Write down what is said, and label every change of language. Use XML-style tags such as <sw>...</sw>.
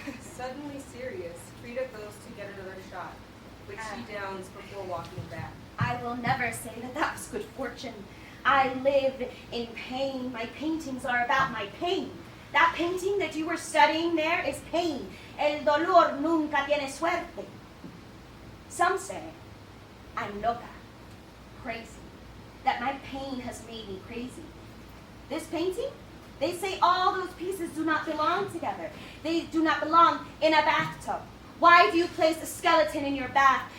<en>Suddenly serious, Frida goes to get another shot, which she downs before walking back. I will never say that that was good fortune. I live in pain. My paintings are about my pain. That painting that you were studying there is pain.</en> <es>El dolor nunca tiene suerte.</es> <en>Some say I'm loca, crazy, that my pain has made me crazy. This painting, they say all those pieces do not belong together. They do not belong in a bathtub. Why do you place a skeleton in your bath?</en>